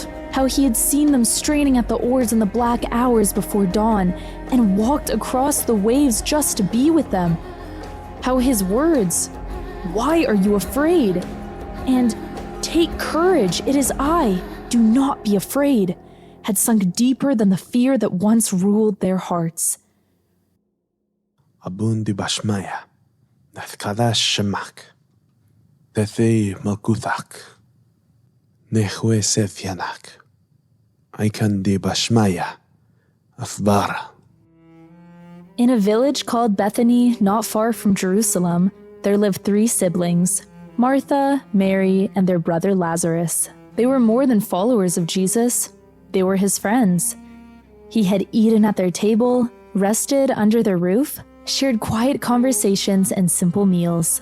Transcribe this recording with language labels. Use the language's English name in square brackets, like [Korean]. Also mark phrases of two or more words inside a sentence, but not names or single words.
[English] How he had seen them straining at the oars in the black hours before dawn and walked across the waves just to be with them. How his words, "Why are you afraid?" and "Take courage, it is I, do not be afraid," had sunk deeper than the fear that once ruled their hearts. [Classical Syriac] ܐܒܘܢ ܕܒܫܡܝܐ ܢܬܩܕܫ ܫܡܟ ܬܐܬܐ ܡܠܟܘܬܟ ܢܗܘܐ ܨܒܝܢܟ ܐܝܟܢܐ ܕܒܫܡܝܐ ܐܦ ܒܐܪܥܐ. [English] In a village called Bethany, not far from Jerusalem, there lived 3 siblings, Martha, Mary, and their brother Lazarus. They were more than followers of Jesus. They were his friends. He had eaten at their table, rested under their roof, shared quiet conversations and simple meals.